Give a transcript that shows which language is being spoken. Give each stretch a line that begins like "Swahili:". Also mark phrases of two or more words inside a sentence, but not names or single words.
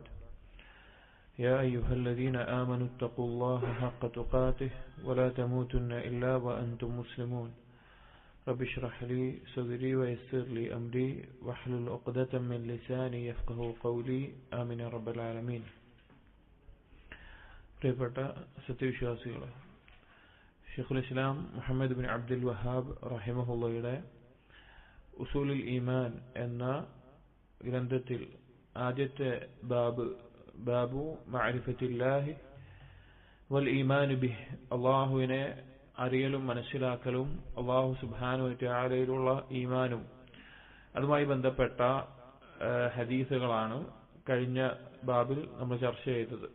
Arabic: يا أيها الذين آمنوا اتقوا الله حق تقاته ولا تموتن إلا وأنتم مسلمون. رب اشرح لي صدري ويسر لي أمري واحلل عقدة من لساني يفقهوا قولي، آمين يا رب العالمين.
Malayalam: പ്രിയപ്പെട്ട സത്യവിശ്വാസികളെ, ഷെയ്ഖുൽ ഇസ്ലാം മുഹമ്മദ് ബിൻ അബ്ദുൽ വഹാബ് റഹിമഹുള്ളയുടെ ഉസൂലുൽ ഈമാൻ എന്ന ഗ്രന്ഥത്തിൽ ആദ്യത്തെ
Arabic: باب معرفة الله والإيمان به,
Malayalam: അള്ളാഹുവിനെ അറിയലും മനസ്സിലാക്കലും അള്ളാഹു
Arabic: سبحانه وتعالى
Malayalam: ഈമാനും അതുമായി ബന്ധപ്പെട്ട ഹദീസുകളാണ് കഴിഞ്ഞ ബാബിൽ നമ്മൾ ചർച്ച ചെയ്തത്.